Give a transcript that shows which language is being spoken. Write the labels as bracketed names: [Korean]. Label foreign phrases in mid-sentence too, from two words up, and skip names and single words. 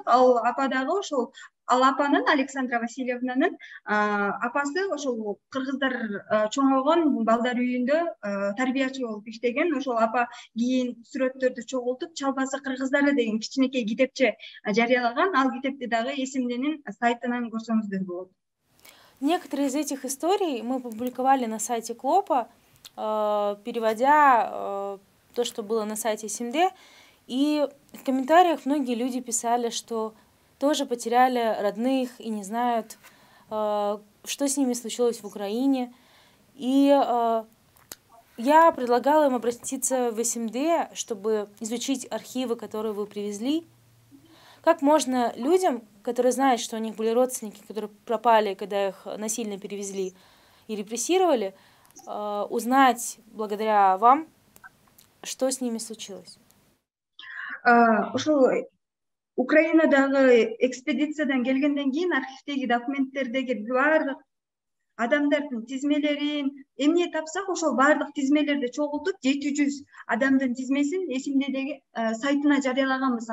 [Kyrgyz] Ал апа дагы ошол, ал апанын, Александра Васильевнанын апасы ошол кыргыздар чоңойгон балдар үйүндө тарбиячы болуп иштеген. Ошол апа кийин сүрөттөрдү чогултуп Чалбасы кыргыздары деген кичинекей китепче жарыялаган. Ал китепти дагы эсимденин сайтынан көрсөңүздөр болот. [Russian] Некоторые из этих историй мы публиковали на сайте Клопа, переводя то, что было на сайте СМД. И в комментариях многие люди писали, что тоже потеряли родных и не знают, что с ними случилось в Украине. И я предлагала им обратиться в СМД, чтобы изучить архивы, которые вы привезли. Как можно людям, которые знают, что у них были родственники, которые пропали, когда их насильно перевезли и репрессировали, узнать благодаря вам, что с ними случилось? [Kyrgyz] Ошол Украинадагы экспедициядан келгенден кийин архивдеги документтердеги баардык адамдардын тизмелерин эмне тапсак ошол баардык тизмелерди чогултуп 700 адамдын тизмесин эсимдедеги сайтына жарыялаганбыз.